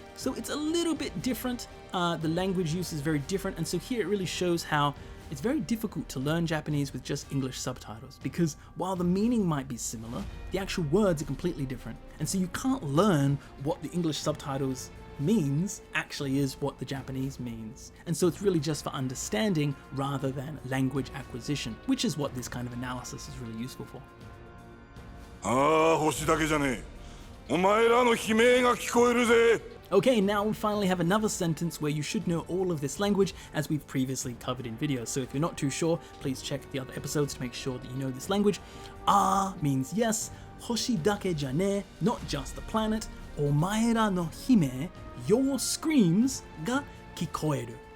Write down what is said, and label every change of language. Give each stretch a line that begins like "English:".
English: So it's a little bit different. The language use is very different, and so here it really shows how it's very difficult to learn Japanese with just English subtitles, because while the meaning might be similar, the actual words are completely different, and so you can't learn what the English subtitles means actually is what the Japanese means. And so it's really just for understanding rather than language acquisition, which is what this kind of analysis is really useful for.
Japanese: 星だけじゃねえ。お前らの悲鳴が聞こえるぜ。
English: Okay, now we finally have another sentence where you should know all of this language as we've previously covered in videos. So if you're not too sure, please check the other episodes to make sure that you know this language. Means yes,
Japanese: hoshi dake ja ne,
English: not just the planet.
Japanese: Omaera no hime,
English: your screams
Japanese: ga kikoeru.